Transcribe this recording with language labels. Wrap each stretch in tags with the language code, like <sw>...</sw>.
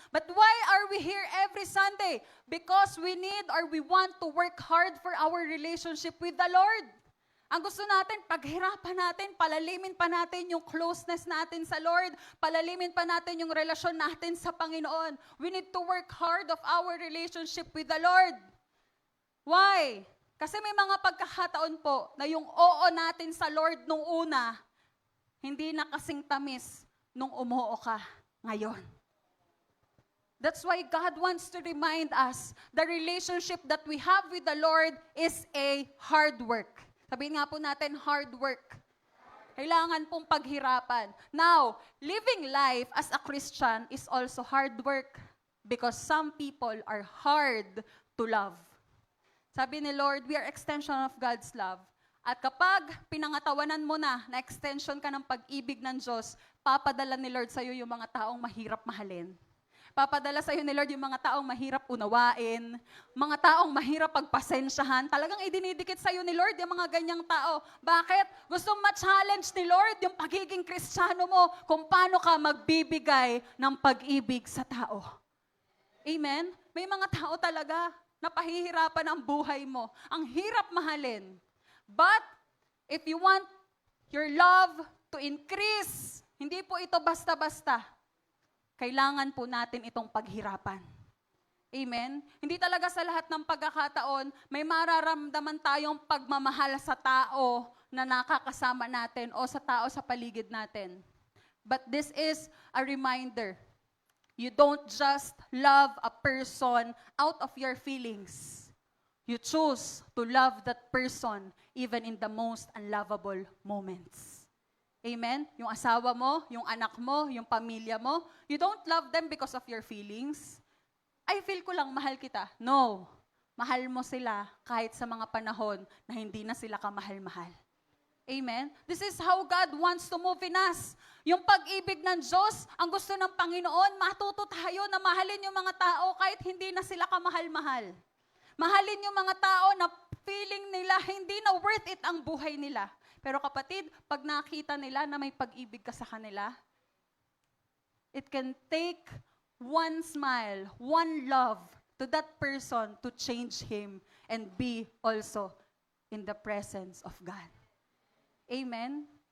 <en>But why are we here every Sunday? Because we need or we want to work hard for our relationship with the Lord.</en> <tl>Ang gusto natin, paghirapan natin, palalimin pa natin yung closeness natin sa Lord, palalimin pa natin yung relasyon natin sa Panginoon.</tl> <en>We need to work hard of our relationship with the Lord. Why?</en> <tl>Kasi may mga pagkakataon po na yung oo natin sa Lord nung una, hindi na kasing tamis nung umuo ka ngayon.</tl> <en>That's why God wants to remind us the relationship that we have with the Lord is a hard work.</en> <tl>Sabihin nga po natin, hard work. Kailangan pong paghirapan.</tl> <en>Now, living life as a Christian is also hard work because some people are hard to love.</en> <tl>Sabi ni</tl> <en>Lord, we are extension of God's love.</en> <tl>At kapag pinangatawanan mo na extension ka ng pag-ibig ng Diyos, papadala ni Lord sa'yo yung mga taong mahirap mahalin. Papadala sa'yo ni Lord yung mga taong mahirap unawain, mga taong mahirap pagpasensyahan. Talagang idinidikit sa'yo ni Lord yung mga ganyang tao. Bakit? Gusto ma-challenge ni Lord yung pagiging Kristiyano mo kung paano ka magbibigay ng pag-ibig sa tao. Amen? May mga tao talaga na pahihirapan ang buhay mo. Ang hirap mahalin.</tl> <en>But, if you want your love to increase,</en> <tl>hindi po ito basta-basta. Kailangan po natin itong paghirapan. Amen? Hindi talaga sa lahat ng pagkakataon, may mararamdaman tayong pagmamahal sa tao na nakakasama natin o sa tao sa paligid natin.</tl> <en>But this is a reminder. You don't just love a person out of your feelings. You choose to love that person even in the most unlovable moments. Amen?</en> <tl>Yung asawa mo, yung anak mo, yung pamilya mo,</tl> <en>you don't love them because of your feelings. I feel</en> <tl>ko lang mahal kita. No. Mahal mo sila kahit sa mga panahon na hindi na sila kamahal-mahal. Amen?</tl> <en>This is how God wants to move in us.</en> <tl>Yung pag-ibig ng Diyos, ang gusto ng Panginoon, matuto tayo na mahalin yung mga tao kahit hindi na sila kamahal-mahal. Mahalin yung mga tao na feeling nila hindi na worth it ang buhay nila. Pero kapatid, pag nakita nila na may pag-ibig ka sa kanila,</tl> <en>it can take one smile, one love to that person to change him and be also in the presence of God. Amen?</en>